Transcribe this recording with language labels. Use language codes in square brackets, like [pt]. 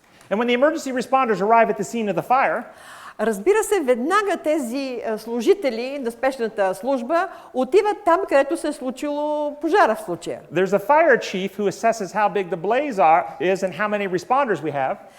[en] And when the emergency responders arrive at the scene of the fire, [bg] разбира се, веднага тези служители на спешната служба отиват там, където се е случило пожара в случая. [en] There's a fire chief who assesses how big the blaze is and how many responders we have.